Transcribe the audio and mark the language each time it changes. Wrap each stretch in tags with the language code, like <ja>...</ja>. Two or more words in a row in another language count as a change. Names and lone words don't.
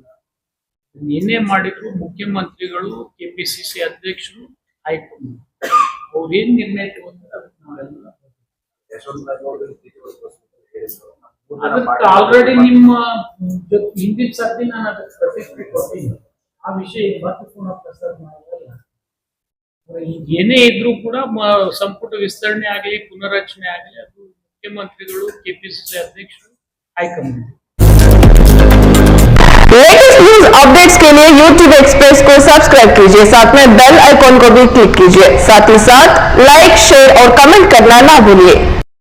<kn>ಏನೇ ಮಾಡಿದ್ರು ಮುಖ್ಯಮಂತ್ರಿಗಳು, ಕೆಪಿಸಿಸಿ ಅಧ್ಯಕ್ಷರು, ಹೈಕಮಾಂಡ್ ಅವ್ರೇನ್ ನಿರ್ಣಯ ತಗೊಂಡ್ರೆ ಅದಕ್ಕೆ ನಾವೆಲ್ಲ ಅದಕ್ಕೆ ಆಲ್ರೆಡಿ ನಿಮ್ಮ ಹಿಂದಿನ ಸರ್ತಿ ನಾನು ಅದಕ್ಕೆ ಪ್ರತಿಕ್ರಿಯೆ ಕೊಡ್ತೀನಿ. ಆ ವಿಷಯ ಮತ್ತೆ ಪುನಃ ಪ್ರಸಾರ ಮಾಡಲ್ಲ. ಈಗ ಏನೇ ಇದ್ರೂ ಕೂಡ ಸಂಪುಟ ವಿಸ್ತರಣೆ ಆಗಲಿ ಪುನರಚನೆ ಆಗಲಿ ಅದು ಮುಖ್ಯಮಂತ್ರಿಗಳು, ಕೆಪಿಸಿಸಿ अध्यक्षರು, हाईकमांड।</kn> <hi>लेटेस्ट न्यूज अपडेट्स के लिए YouTube एक्सप्रेस को सब्सक्राइब कीजिए, साथ में बेल आइकॉन को भी क्लिक कीजिए। साथ ही साथ लाइक, शेयर और कमेंट करना ना भूलिए।</hi>